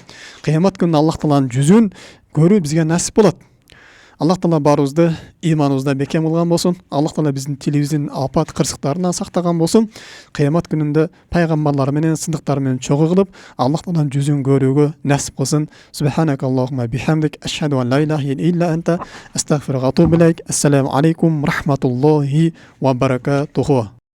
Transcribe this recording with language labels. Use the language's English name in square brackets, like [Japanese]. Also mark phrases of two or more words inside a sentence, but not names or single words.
[Kyrgyz] Кыямат күнүндө Аллах Тааланын жүзүн көрүү бизге насип болот. Аллах Таала баарыбызды иманыбызда бекем кылган болсун. Аллах Таала биздин тилибиздин апат кырсыктарынан сактаган болсун. Кыямат күнүндө пайгамбарлар менен, сындыктар менен чогуу кылып, Аллах Тааланын жүзүн көрүүгө насип кылсын. [Arabic] سبحانك اللهم وبحمدك أشهد أن لا إله إلا أنت أستغفرك وأتوب إليك. السلام عليكم رحمة الله وبركاته.